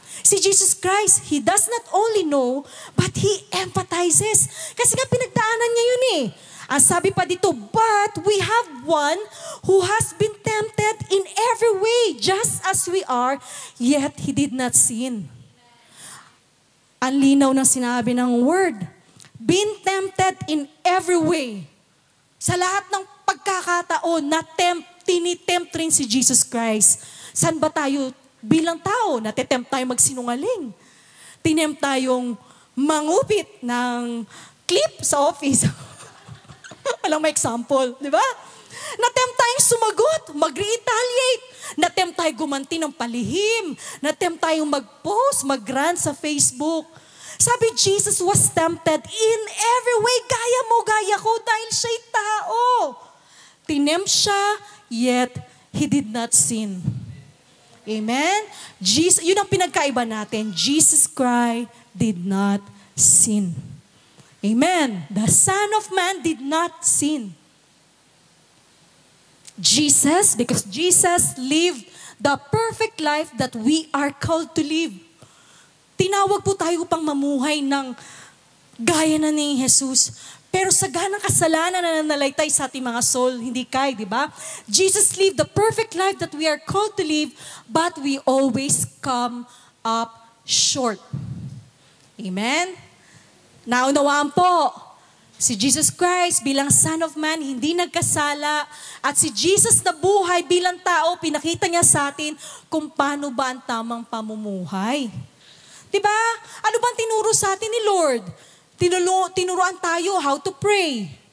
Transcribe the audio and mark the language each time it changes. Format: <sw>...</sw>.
<en>Si Jesus Christ, He does not only know, but He empathizes.</en> <tl>Kasi nga pinagdaanan niya yun eh. Ang sabi pa dito,</tl> <en>but we have one who has been tempted in every way, just as we are, yet He did not sin.</en> <tl>Ang linaw ng sinabi ng word.</tl> <en>Been tempted in every way.</en> <tl>Sa lahat ng pagkakataon, tinitempt rin si Jesus Christ. Saan ba tayo bilang tao? Natitempt tayo magsinungaling. Tinempt tayong mangupit ng clip sa office. Walang may example, di ba? Natempt tayong sumagot, mag-retaliate. Natempt tayo gumanti ng palihim. Natempt tayong mag-post, mag-rant sa Facebook.</tl> <en>Sabi, Jesus was tempted in every way.</en> <tl>Gaya mo, gaya ko, dahil siya'y tao. Tinempt siya,</tl> <en>yet He did not sin. Amen?</en> <tl>Yun ang pinagkaiba natin.</tl> <en>Jesus Christ did not sin. Amen? The Son of Man did not sin. Jesus, because Jesus lived the perfect life that we are called to live.</en> <tl>Tinawag po tayo upang mamuhay ng gaya na ni Jesus. Pero sa ganang kasalanan na nanalaitay sa ating mga soul, hindi kaya, di ba?</tl> <en>Jesus lived the perfect life that we are called to live, but we always come up short.</en> <tl>Amen? Naunawaan po, si Jesus Christ bilang Son of Man, hindi nagkasala. At si Jesus na buhay bilang tao, pinakita niya sa atin kung paano ba ang tamang pamumuhay. Diba? Ano bang tinuro sa atin ni Lord? Tinuruan tayo</tl> <en>how to pray.</en>